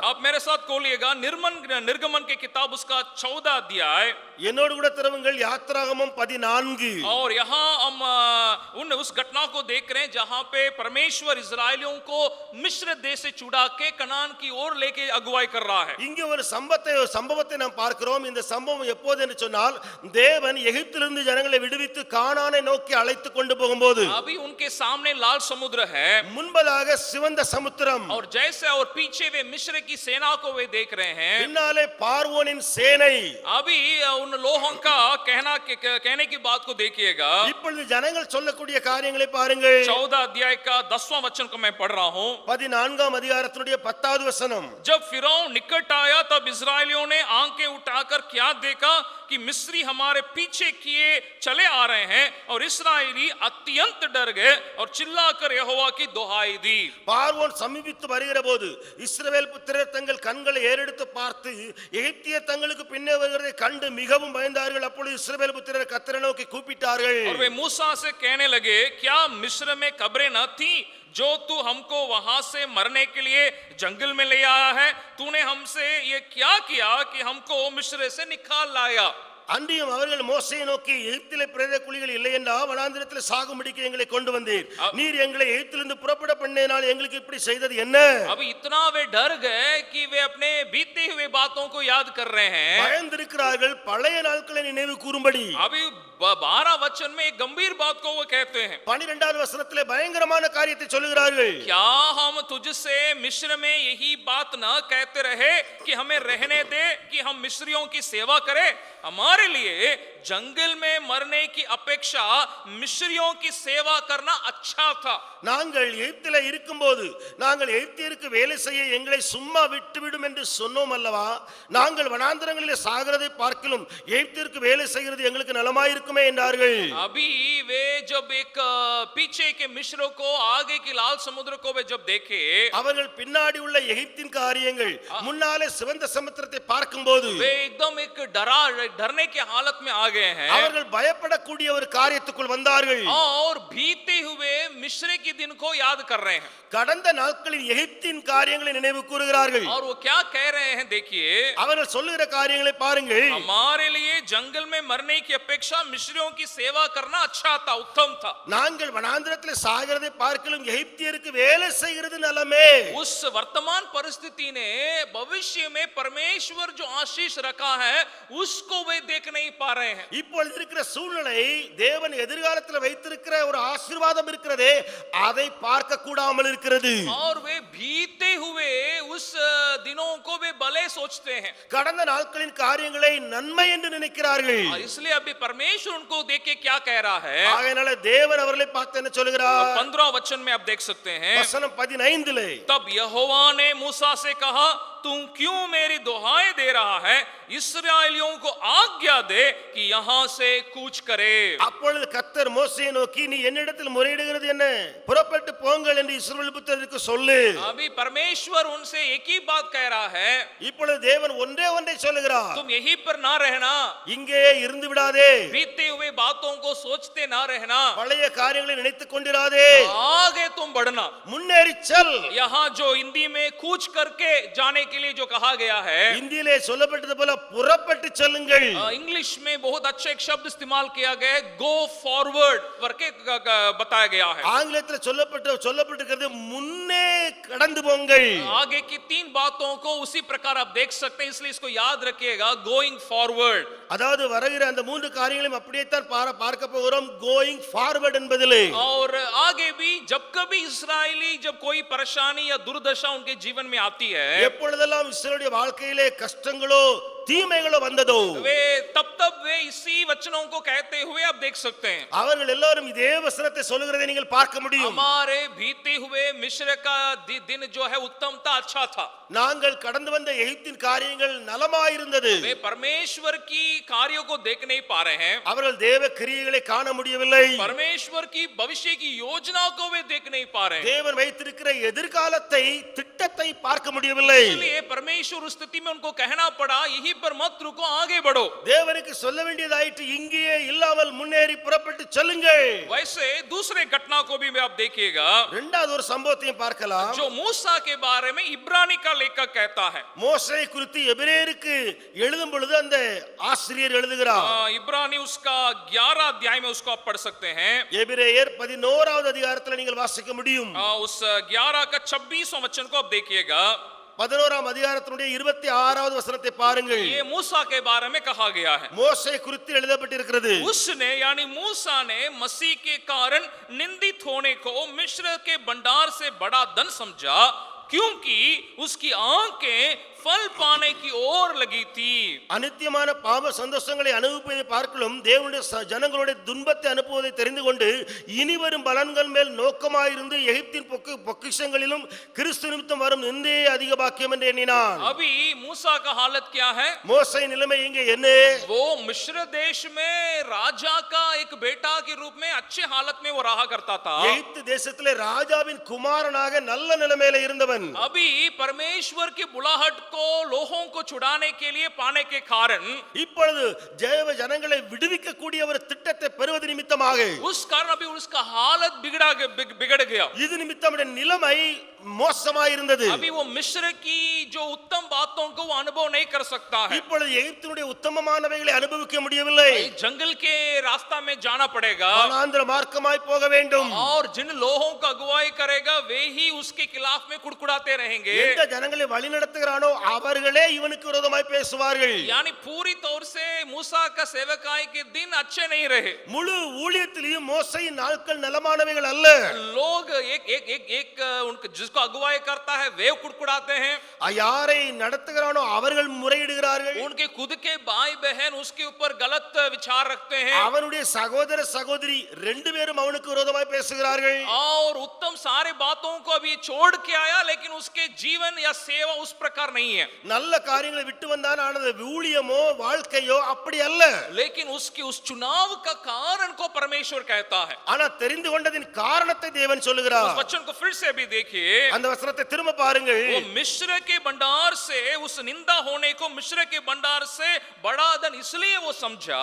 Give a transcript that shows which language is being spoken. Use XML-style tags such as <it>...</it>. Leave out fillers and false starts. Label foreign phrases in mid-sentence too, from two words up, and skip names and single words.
<hi>आप मेरे साथ खोलिएगा निर्गमन के किताब उसका 14 अध्याय.</hi> <ta>என்னோடு கூட திறவுங்கள் யாத்திராகமம் 14.</ta> <hi>और यहाँ हम उस घटना को देख रहे हैं जहां पे परमेश्वर इजरायलियों को मिस्र देश से छुड़ा के कनान की ओर लेके अगुवाई कर रहा है.</hi> <ta>இங்கே ஒரு சம்பவத்தை நாம் பார்க்கிறோம். இந்த சம்பவம் எப்போது என்று சொன்னால், தேவன் எகிப்திலிருந்து ஜனங்களை விடுவித்து கானானை நோக்கி அழைத்து கொண்டு போகும்போது</ta> <hi>अभी उनके सामने लाल समुद्र है</hi> <ta>முன்பதாக சிவந்த சமுத்திரம்,</ta> <hi>और जैसे और पीछे वे मिस्र की सेना को वे देख रहे हैं.</hi> <ta>பின்னாலே பார்வோனின் சேனை.</ta> <hi>अभी उन लोगों का कहने की बात को देखिएगा.</hi> <ta>இப்பொழுது ஜனங்கள் சொல்லக்கூடிய காரியங்களை பாருங்கள்.</ta> <hi>14 अध्याय का 10वां वचन को मैं पढ़ रहा हूं.</hi> <ta>14ஆம் அதிகாரத்தினுடைய 10வது வசனம்.</ta> <hi>जब फिरौन निकट आया तब इजरायलियों ने आंखें उठाकर क्या देखा कि मिस्री हमारे पीछे किए चले आ रहे हैं. और इस्राएली अत्यंत डर गए और चिल्लाकर यहोवा की दुहाई दी.</hi> <ta>பார்வோன் சமீபித்து வருகிற போது இஸ்ரவேல் புத்திரர் தங்கள் கண்களை ஏறெடுத்து பார்த்து எகிப்தியர் தங்களுக்கு பின்னே வருகிறதை கண்டு மிகவும் பயந்தார்கள். அப்பொழுது இஸ்ரவேல் புத்திரர் கர்த்தரை நோக்கி கூப்பிட்டார்கள்.</ta> <hi>और वे मूसा से कहने लगे, क्या मिस्र में कब्रें न थी जो तू हमको वहां से मरने के लिए जंगल में ले आया है. तूने हमसे ये क्या किया कि हमको मिस्र से निकाल लाया.</hi> <ta>அன்றியும் அவர்கள் மோசேயை நோக்கி, எகிப்திலே பிரேத குழிகள் இல்லை என்றா வனாந்திரத்தில் சாகும்படிக்கு எங்களை கொண்டு வந்தீர். நீர் எங்களை எகிப்திலிருந்து புறப்பட பண்ணினால் எங்களுக்கு இப்படி செய்தது என்ன?</ta> <hi>अभी इतना वे डर गए कि वे अपने बीते हुए बातों को याद कर रहे हैं.</hi> <ta>பயந்திருக்கிறார்கள் பழைய நாட்களை நினைவு கூறும்படி.</ta> <hi>अभी 12 वचन में एक गंभीर बात को वो कहते हैं.</hi> <ta>12வது வசனத்திலே பயங்கரமான காரியத்தை சொல்லுகிறார்கள்.</ta> <hi>क्या हम तुझसे मिस्र में यही बात न कहते रहे कि हमें रहने दे कि हम मिस्रियों की सेवा करें. हमारे हमारे लिए जंगल में मरने की अपेक्षा मिस्रियों की सेवा करना अच्छा था.</hi> <ta>நாங்கள் எகிப்திலே இருக்கும்போது நாங்கள் எகிப்தியருக்கு வேலை செய்ய எங்களை சும்மா விட்டுவிடும் என்று சொன்னோம் அல்லவா? நாங்கள் வனாந்தரங்களிலே சாகிறதை பார்க்கிலும் எகிப்தியருக்கு வேலை செய்கிறது எங்களுக்கு நலமாயிருக்குமே என்றார்கள்.</ta> <hi>अभी वे जब एक पीछे के मिस्र को आगे की लाल समुद्र को वे जब देखे,</hi> <ta>அவர்கள் பின்னாடி உள்ள எகிப்தின் காரியங்கள் முன்னாலே சிவந்த சமுத்திரத்தை பார்க்கும்போது</ta> <hi>वे एकदम एक डरने के हालत में आ गए हैं</hi> <ta>அவர்கள் பயப்படக்கூடிய ஒரு காரியத்துக்குள் வந்தார்கள்.</ta> <hi>और भीते हुए मिस्र के दिन को याद कर रहे हैं.</hi> <ta>கடந்த நாட்களில் எகிப்தின் காரியங்களை நினைவு கூறுகிறார்கள்.</ta> <hi>और वो क्या कह रहे हैं देखिए,</hi> <ta>அவர்கள் சொல்லுகிற காரியங்களை பாருங்கள்.</ta> <hi>हमारे लिए जंगल में मरने की अपेक्षा मिस्रियों की सेवा करना अच्छा था, उत्तम था.</hi> <ta>நாங்கள் வனாந்திரத்தில் சாகிறதை பார்க்கிலும் எகிப்தியருக்கு வேலை செய்கிறது நலமே.</ta> <hi>उस वर्तमान परिस्थिति ने भविष्य में परमेश्वर जो आशीष रखा है उसको वे देख नहीं पा रहे हैं.</hi> <ta>இப்பொழுது இருக்கிற சூழ்நிலை தேவன் எதிர்காலத்தில் வைத்திருக்கிற ஒரு ஆசீர்வாதம் இருக்கிறதே அதை பார்க்க கூடாமல் இருக்கிறது.</ta> <hi>और वे भीते हुए उस दिनों को वे भले सोचते हैं.</hi> <ta>கடந்த நாட்களின் காரியங்களை நன்மை என்று நினைக்கிறார்கள்.</ta> <hi>और इसलिए अभी परमेश्वर उनको देख के क्या कह रहा है,</hi> <ta>ஆகையால தேவன் அவர்களை பார்த்து என்ன சொல்கிறார்?</ta> <hi>15 वचन में आप देख सकते हैं.</hi> <ta>வசனம் 15</ta> <hi>तब यहोवा ने मूसा से कहा, तू क्यों मेरी दुहाई दे रहा है? इस्राएलियों को आज्ञा दे कि यहां से कूच करे.</hi> <ta>அப்பொழுது கர்த்தர் மோசேயை நோக்கி, நீ என்னிடத்தில் முறையிடுகிறது என்ன? புறப்பட்டு போங்கள் என்று இஸ்ரவேல் புத்திரருக்கு சொல்லு.</ta> <hi>अभी परमेश्वर उनसे एक ही बात कह रहा है,</hi> <ta>இப்பொழுது தேவன் ஒன்றை சொல்லுகிறார்.</ta> <hi>तुम यहीं पर ना रहना,</hi> <ta>இங்கே இருந்து விடாதே.</ta> <hi>बीते हुए बातों को सोचते ना रहना,</hi> <ta>பழைய காரியங்களை நினைத்துக் கொண்டிராதே.</ta> <hi>आगे तुम बढ़ना.</hi> <ta>முன்னேறி செல்.</ta> <hi>यहाँ जो हिंदी में कूच करके जाने के लिए जो कहा गया है,</hi> <ta>இந்தியிலே சொல்லப்பட்டது போல புறப்பட்டு செல்லுங்கள்.</ta> <hi>इंग्लिश में बहुत अच्छा एक शब्द इस्तेमाल किया गया है,</hi> <en>go forward</en> <hi>करके बताया गया है.</hi> <ta>ஆங்கிலத்தில் சொல்லப்பட்டிருக்கிறது முன்னே கடந்து போங்கள்.</ta> <hi>आगे की 3 बातों को उसी प्रकार आप देख सकते हैं, इसलिए इसको याद रखिएगा,</hi> <en>going forward.</en> <ta>அதாவது வருகிற அந்த 3 காரியங்களையும் அப்படியே தான் பார்க்க போகிறோம்.</ta> <en>going forward</en> <ta>என்பதிலே</ta> <hi>और आगे भी जब कभी इस्राएली जब कोई परेशानी या दुर्दशा उनके जीवन में आती है,</hi> <ta>எப்பொழுதெல்லாம் இஸ்ரவேலுடைய வாழ்க்கையிலே கஷ்டங்களோ தீமைகளோ வந்ததோ</ta> <hi>वे तब वे इसी वचनों को कहते हुए आप देख सकते हैं.</hi> <ta>அவர்கள் எல்லாரும் இதே வசனத்தை சொல்லுகிறதை நீங்கள் பார்க்க முடியும்.</ta> <hi>हमारे बीते हुए मिस्र का दिन जो है उत्तम था, अच्छा था.</hi> <ta>நாங்கள் கடந்து வந்த எகிப்தின் காரியங்கள் நலமாயிருந்தது.</ta> <hi>वे परमेश्वर की कार्यों को देख नहीं पा रहे हैं,</hi> <ta>அவர்கள் தேவ கிரியைகளை காண முடியவில்லை.</ta> <hi>परमेश्वर की भविष्य की योजनाओं को वे देख नहीं पा रहे हैं.</hi> <ta>தேவன் வைத்திருக்கிற எதிர்காலத்தை திட்டத்தை பார்க்க முடியவில்லை.</ta> <hi>इसलिए परमेश्वर उस स्थिति में उनको कहना पड़ा, यहीं पर मत रुको, आगे बढ़ो.</hi> <ta>தேவனுக்கு சொல்ல வேண்டியதாயிற்று, இங்கேயே இல்லாமல் முன்னேறி புறப்பட்டு செல்லுங்கள்.</ta> <hi>वैसे दूसरे घटना को भी आप देखिएगा,</hi> <ta>இரண்டாவது ஒரு சம்பவத்தையும் பார்க்கலாம்.</ta> <hi>जो मूसा के बारे में इब्रानी का लेखक कहता है.</hi> <ta>மோசே குறித்து எபிரேயருக்கு எழுதும் பொழுது அந்த ஆசிரியர் எழுதுகிறார்.</ta> <hi>इब्रानी उसका 11 अध्याय में उसको आप पढ़ सकते हैं.</hi> <ta>எபிரேயர் 11வது அதிகாரத்தில் நீங்கள் வாசிக்க முடியும்.</ta> <hi>उस 11 का 26वां वचन को आप देखिएगा.</hi> <ta>11ஆம் அதிகாரத்தினுடைய 26வது வசனத்தை பாருங்கள்.</ta> <hi>ये मूसा के बारे में कहा गया है.</hi> <ta>மோசே குறித்து எழுதப்பட்டிருக்கிறது.</ta> <hi>उसने यानी मूसा ने मसीह के कारण निंदित होने को मिस्र के भंडार से बड़ा धन समझा, क्योंकि उसकी आंखें फल पाने की ओर लगी थी.</hi> <ta>அநித்தியமான பாவ சந்தோஷங்களை அனுபவிப்பதை பார்க்கலும் தேவனுடைய ஜனங்களுடைய துன்பத்தை அனுப்புவதை தெரிந்து கொண்டு இனிவரும் பலன்கள் மேல் நோக்கமாயிருந்து எகிப்தின் பொக்கிஷங்களிலும் கிறிஸ்து நிமித்தம் வரும் நிந்தையே அதிக பாக்கியம் என்று எண்ணினான்.</ta> <hi>अभी मूसा का हालत क्या है?</hi> <ta>மோசே நிலைமை இங்கே என்ன?</ta> <hi>वो मिस्र देश में राजा का एक बेटा के रूप में अच्छे हालत में वो रहा करता था.</hi> <ta>எகிப்து தேசத்திலே ராஜாவின் குமாரனாக நல்ல நிலைமையில இருந்தவன்.</ta> <hi>अभी परमेश्वर की बुलाहट को लोगों को छुड़ाने के लिए पाने के कारण,</hi> <ta>இப்பொழுது தேவ ஜனங்களை விடுவிக்க கூடிய ஒரு திட்டத்தை பெறுவது நிமித்தமாக</ta> <hi>उस कारण अभी उसका हालत बिगड़ गया.</hi> <ta>இது நிமித்தம் நிலைமை மோசமாயிருந்தது.</ta> <hi>अभी वो मिस्र की जो उत्तम बातों को वो अनुभव नहीं कर सकता है.</hi> <ta>இப்பொழுது எகிப்தினுடைய உத்தமமானவைகளை அனுபவிக்க முடியவில்லை.</ta> <hi>जंगल के रास्ता में जाना पड़ेगा</hi> <ta>வனாந்திர மார்க்கமாய் போக வேண்டும்.</ta> <hi>और जिन लोगों का अगुवाई करेगा वे ही उसके खिलाफ में कुड़कुड़ाते रहेंगे.</hi> <ta>எந்த ஜனங்களை வழி நடத்துகிறானோ அவர்களே இவனுக்கு விரோதமாய் பேசுவார்கள்.</ta> <hi>यानी पूरी तौर से मूसा का सेवकाई के दिन अच्छे नहीं रहे.</hi> <ta>முழு ஊழியத்திலேயும் மோசேயின் நாட்கள் நலமானவைகள் அல்ல.</ta> <hi>लोग एक उनका जिसको जिसको अगुवाई करता है वे कुड़कुड़ाते हैं,</hi> <ta>யாரை நடத்துகிறானோ அவர்கள் முறையிடுகிறார்கள்,</ta> <hi>उनके खुद के भाई बहन उसके ऊपर गलत विचार रखते हैं,</hi> <ta>அவனுடைய சகோதர சகோதரி ரெண்டு பேரும் அவனுக்கு விரோதமாய் பேசுகிறார்கள்.</ta> <hi>और उत्तम सारे बातों को अभी छोड़ के आया लेकिन उसके जीवन या सेवा उस प्रकार नहीं है,</hi> <ta>நல்ல காரியங்களை விட்டு வந்தான், ஆனது ஊழியமோ வாழ்க்கையோ அப்படி அல்ல.</ta> <hi>लेकिन उसकी उस चुनाव का कारण को परमेश्वर कहता है.</hi> <ta>ஆனா தெரிந்து கொண்டதின் காரணத்தை தேவன் சொல்லுகிறார்.</ta> <hi>उस वचन को फिर से अभी देखिए,</hi> <ta>அந்த வசனத்தை திரும்ப பாருங்கள்.</ta> <hi>वो मिस्र के भंडार से उस निंदा होने को मिस्र के भंडार से बड़ा धन इसलिए वो समझा,</hi>